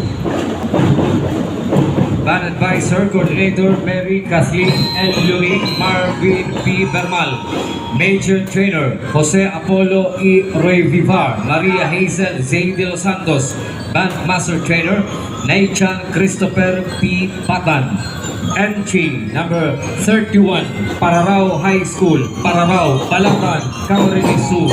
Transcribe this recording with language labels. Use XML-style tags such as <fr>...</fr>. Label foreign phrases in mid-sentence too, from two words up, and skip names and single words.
<en>Band Advisor Coordinator Mary Kathleen L. Louis Marvin P. Bermal. Major Trainer Jose Apollo E. Roy Vivar Maria Hazel Zane de los Santos. Band Master Trainer Naichan Christopher P. Patan. Entry number 31, Pararaw High School, Pararao, Balatan, Camarines.</en>